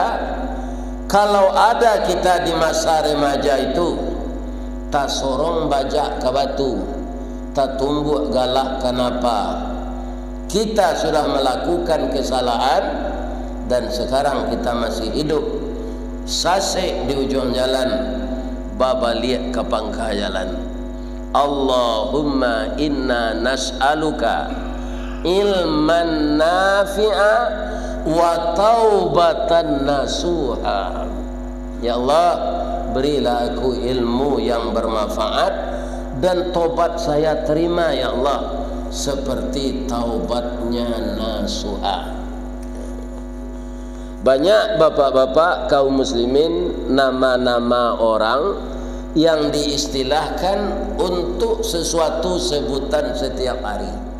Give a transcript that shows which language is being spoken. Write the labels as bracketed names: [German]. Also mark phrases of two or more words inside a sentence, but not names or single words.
[Indonesian] Kalau ada kita di masa remaja itu, tak sorong bajak ke batu, tak tumbuk galak kenapa. Kita sudah melakukan kesalahan dan sekarang kita masih hidup. [Minangkabau] Sasek di ujung jalan, babaliak ke pangkah jalan. [Arabic] اللهم إنا نسألك علما نافعا وتوبة نصوحا. [Indonesian] Ya Allah, berilah aku ilmu yang bermanfaat dan tobat saya terima ya Allah seperti taubatnya nasuha. Banyak bapak-bapak kaum muslimin nama-nama orang yang diistilahkan untuk sesuatu sebutan setiap hari.